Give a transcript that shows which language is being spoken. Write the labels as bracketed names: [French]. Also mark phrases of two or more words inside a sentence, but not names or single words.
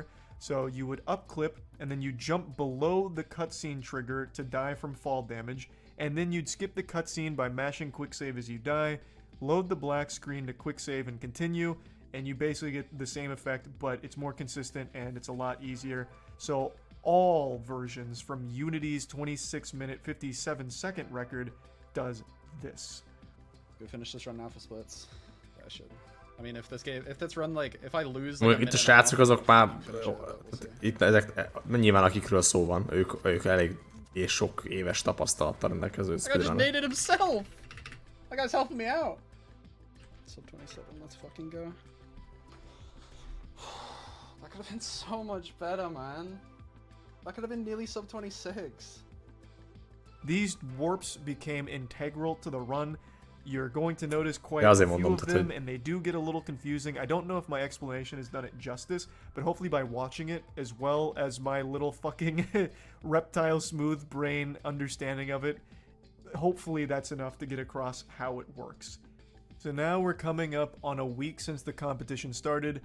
[English] So you would upclip and then you jump below the cutscene trigger to die from fall damage, and then you'd skip the cutscene by mashing quick save as you die, load the black screen to quick save and continue, and you basically get the same effect, but it's more consistent and it's a lot easier. So all versions from Unity's 26-minute 57-second record does this. Go finish this run now for splits. I should. I mean, if this run, like, if I lose... Like, [Hungarian] itt a srácok azok már... Itt ezek, nyilván akikről szó van, ők elég és sok éves tapasztalattal rendelkező speedrunner. [English] I just naded himself! That guy's helping me out! Sub 27, let's fucking go. That could have been so much better, man. That could have been nearly sub 26. These warps became integral to the run. You're going to notice quite [Hungarian] Ja, a azért [English] few [Hungarian] mondom, [English] of [Hungarian] tehát, [English] them, [Hungarian] hogy- [English] and they do get a little confusing. I don't know if my explanation has done it justice, but hopefully by watching it, as well as my little fucking reptile smooth brain understanding of it, hopefully that's enough to get across how it works. So now we're coming up on a week since the competition started.